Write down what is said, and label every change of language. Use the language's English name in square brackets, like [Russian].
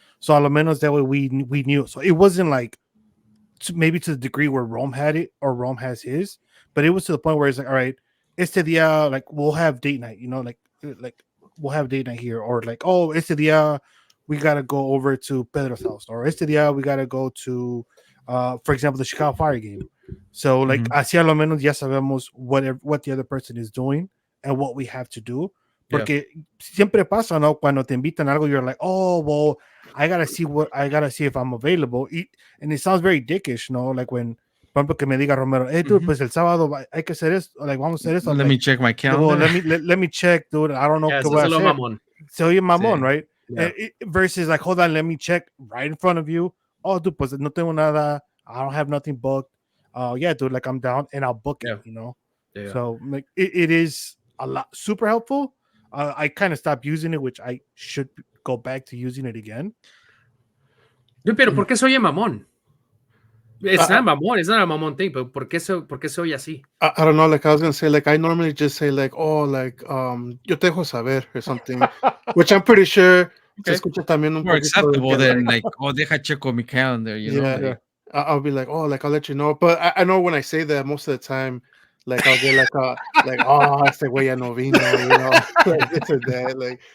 [English] So [Spanish] a lo menos [English] that way we knew. So it wasn't like maybe to the degree where Rome had it or Rome has his, but it was to the point where it's like, all right, [Spanish] este día, [English] like we'll have date night, you know, like we'll have date night here, or like, oh, este día we gotta go over to Pedro's house, or este día we gotta go to for example, the Chicago Fire game. So like [Spanish] así a lo menos ya sabemos [English] what the other person is doing and what we have to do. [Spanish] Porque siempre pasa, ¿no? Cuando te invitan a algo, [English] you're like, oh, well, I gotta see if I'm available. And it sounds very dickish, no? Like when, [Spanish] por ejemplo, que me diga Romero, [English] hey, dude, [Spanish] pues el sábado hay que hacer esto, like, vamos a hacer esto. [English] Let me check my Well, calendar. let me check, dude. I don't know [Spanish] qué voy a hacer. Mamón. Se oye mamón, Sí. [English] right? Yeah. Versus like, hold on, let me check right in front of you. Oh, dude, [Spanish] pues no tengo nada. [English] I don't have nothing booked. yeah, dude, like I'm down and I'll book it, Yeah. Yeah. So like it is a lot super helpful. I kind of stopped using it, which I should go back to using it again. [Spanish] Dude, pero ¿por qué se oye mamón? [English] It's I, not mamón. It's not a mamón thing, but [Spanish] ¿por qué se oye así? [English] I don't know, like I was gonna say, like I normally just say like, oh, like [Spanish] yo te dejo saber [English] or something, which I'm pretty sure [Spanish] se escucha también un [English] More [Spanish] poquito de [English] acceptable [Spanish] que, [English] than like, like, oh, [Spanish] deja checo mi [English] calendar, you know? yeah, Like, I'll be like, oh, like I'll let you know. But I know when I say that, most of the time, like I'll get like oh, [Spanish] este güey ya no vino, [English] like this or that, like.